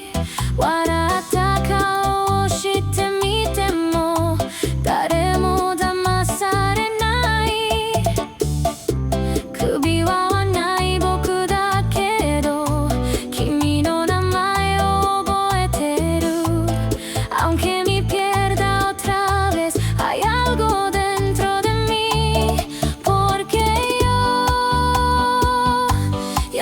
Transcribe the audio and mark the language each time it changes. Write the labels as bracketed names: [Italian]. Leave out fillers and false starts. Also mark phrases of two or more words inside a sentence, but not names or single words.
[Japanese] 笑った顔をしてみても誰も騙されない。首輪はない僕だけど君の名前を覚えてる。 [Spanish] Aunque me pierda otra vez, hay algo dentro de mí, porque yo